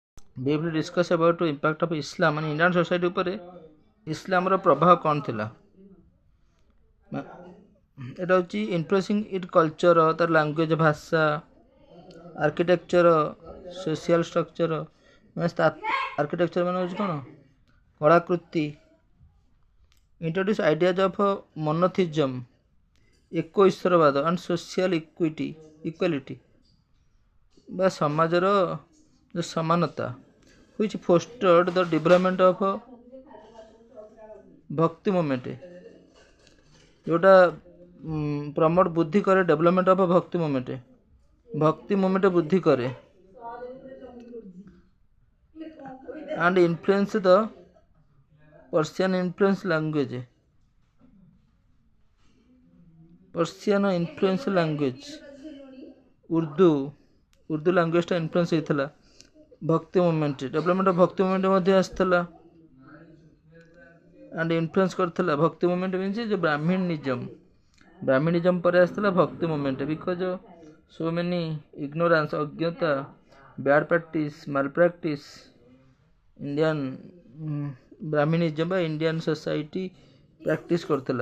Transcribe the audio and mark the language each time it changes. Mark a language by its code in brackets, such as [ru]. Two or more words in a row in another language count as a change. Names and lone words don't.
[en] we will discuss about the impact of Islam on Indian society [or] ଉପରେ ଇସଲାମର ପ୍ରଭାବ କ'ଣ ଥିଲା। [en] এটা ହେଉଛି influencing its culture, ତାର ଲାଙ୍ଗୁଏଜ, ଭାଷା, architecture, social structure. [or] ଆର୍କିଟେକ୍ଚର ମାନେ ହେଉଛି କ'ଣ, କଳାକୃତି। [en] introduce ideas of monotheism, [or] ଏକ ଈଶ୍ୱରବାଦ [en] and social equality [or] ବା ସମାଜର ସମାନତା, [en] which fostered the development of ଭକ୍ତି ମୁଭମେଣ୍ଟ, [or] ଯେଉଁଟା ପ୍ରମୋଟ ବୃଦ୍ଧି କରେ [en] development of Bhakti movement [or] ବୃଦ୍ଧି କରେ। [en] and influence the Persian influence language, [or] ଉର୍ଦ୍ଦୁ ଲାଙ୍ଗୁଏଜଟା ଇନଫ୍ଲୁଏନ୍ସ ହେଇଥିଲା ଭକ୍ତି ମୁଭମେଣ୍ଟ, [en] development of Bhakti movement [or] ମଧ୍ୟ ଆସିଥିଲା [en] and influence [or] କରିଥିଲା। [en] Bhakti movement means [or] ଯେ ବ୍ରାହ୍ମଣିଜମ ପରେ ଆସିଥିଲା [en] Bhakti movement, because so many ignorance, ଅଜ୍ଞତା, bad practice, malpractice Indian Brahminism ବା Indian society practice କରୁଥିଲା।